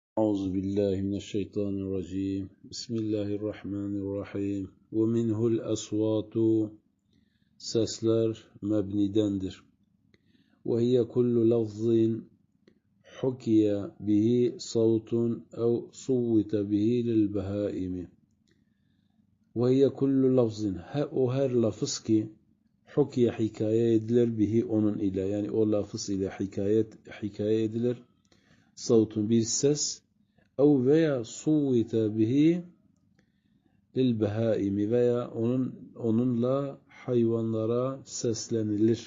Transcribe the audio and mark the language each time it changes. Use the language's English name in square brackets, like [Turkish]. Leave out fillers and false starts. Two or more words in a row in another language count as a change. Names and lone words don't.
[Arabic] أعوذ بالله من الشيطان الرجيم بسم الله الرحمن الرحيم ومنه الأصوات [Turkish] sesler mebnidendir. [Arabic] وهي كل لفظ حكي به صوت أو صوت به للبهائم. وهي كل لفظ [Turkish] o her lafız ki hukiye hikaye edilir bihi onun ile, yani o lafız ile hikaye edilir. Savtun bir ses, ev veya [Arabic] صوت به للبهائم [Turkish] veya onunla hayvanlara seslenilir.